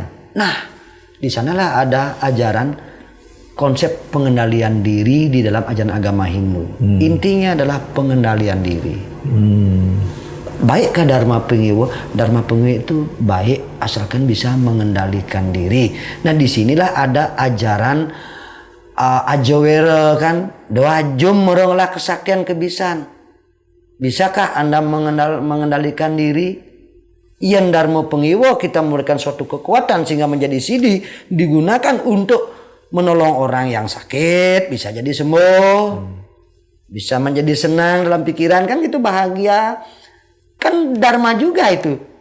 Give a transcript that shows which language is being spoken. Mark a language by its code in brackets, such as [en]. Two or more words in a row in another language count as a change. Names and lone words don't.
[id] Nah, di sanalah ada ajaran konsep pengendalian diri di dalam ajaran agama Hindu. Intinya adalah pengendalian diri. Baikkah Dharma Pengiwo? Dharma Pengiwo itu baik asalkan bisa mengendalikan diri. Nah, disinilah ada ajaran Ajowera kan, doa jum meronglah kesaktian kebisan. Bisakah Anda mengendalikan diri? Yang Dharma Pengiwo kita memberikan suatu kekuatan sehingga menjadi sidi digunakan untuk menolong orang yang sakit, bisa jadi sembuh, bisa menjadi senang dalam pikiran, kan gitu, bahagia, kan dharma juga itu.